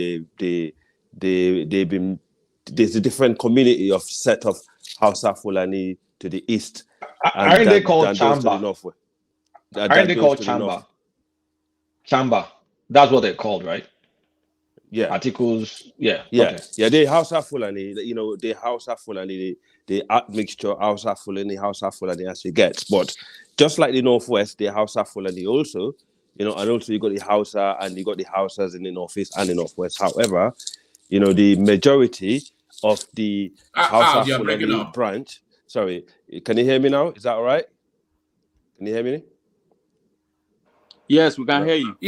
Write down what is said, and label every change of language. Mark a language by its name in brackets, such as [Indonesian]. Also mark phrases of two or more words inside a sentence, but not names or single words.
[English] There's a different community of set of Hausa Fulani to the east. Aren't they called Chamba? Aren't they called Chamba? Chamba. That's what they're called, right? Yeah. Articles. Yeah. Yeah. Okay. Yeah. They Hausa Fulani. They Hausa Fulani. They admixture Hausa Fulani as you get. But just like the northwest, they Hausa Fulani also. And also you got the Hausa and you got the Hausas in the northeast and the northwest. However, the majority of the Hausa Fulani branch. Sorry, can you hear me now? Is that all right? Can you hear me? Yes, we can hear you.